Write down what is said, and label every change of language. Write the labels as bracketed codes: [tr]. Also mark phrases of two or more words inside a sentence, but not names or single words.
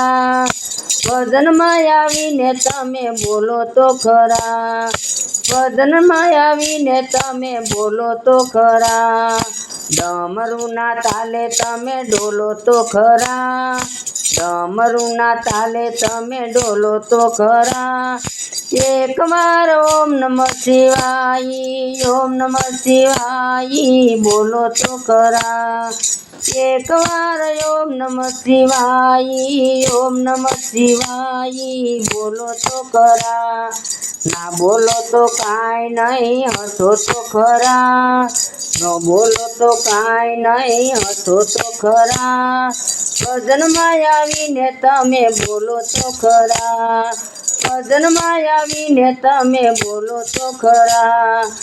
[gu] ભજન માયાવી ને તમે બોલો તો ખરા, ભજન માયાવી ને તમે બોલો તો ખરા। ડમરૂ ના તાલે તમે ડોલો તો ખરા, ડમરૂ ના તાલે તમે ડોલો તો ખરા। એક બાર [sa] ओम नमः शिवाय, ओम नमः शिवाय [gu] બોલો તો ખરા। એક બાર [sa] ओम नमः शिवाय, ओम नमः शिवाय [gu] બોલો તો ખરા। ના બોલો તો કાંઈ નહીં હંસો તો ખરા, ન બોલો તો કાંઈ નહીં હંસો તો ખરા। ભજન માયાવી ને તમે બોલો તો ખરા, ભજન માયાવી ને તમે બોલો તો ખરા।